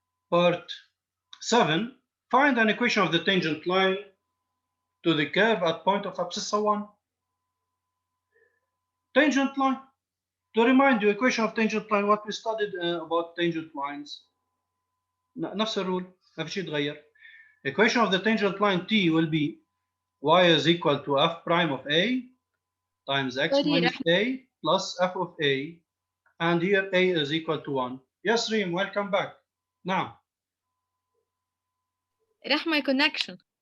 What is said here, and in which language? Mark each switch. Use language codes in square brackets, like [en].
[en] Part 7. Find an equation of the tangent line to the curve at point of abscissa 1. Tangent line. To remind you, equation of tangent line, what we studied about tangent lines. [ar] نفس الرول ما في شيء يتغير. [en] Equation of the tangent line T will be y is equal to f prime of a times x minus a plus f of a, and here a is equal to 1. Yes, Reem, welcome back. Now. [ar] راح [en] my connection.